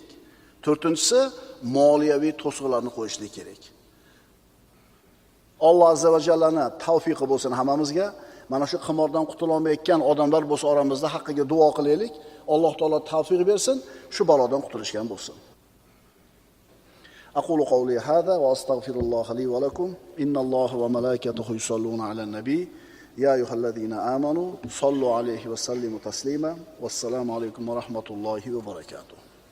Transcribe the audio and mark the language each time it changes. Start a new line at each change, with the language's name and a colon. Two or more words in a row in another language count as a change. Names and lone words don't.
Uzbek: To'rtinchisi, moliyaviy to'siqlarni qo'yishlik kerak. Alloh azza va jallani tavfiqi bo'lsin hammamizga. Mana shu qimordan qutula olmayotgan odamlar bo'lsa oramizda haqqiga duo qilaylik. Alloh taolo tavfiq bersin, shu balodan qutulishgan bo'lsin.
Arabic: أقول قولي هذا وأستغفر الله لي ولكم. إن الله وملائكته يصلون على النبي. يا أيها الذين آمنوا صلوا عليه وسلموا تسليما. والسلام عليكم ورحمة الله وبركاته.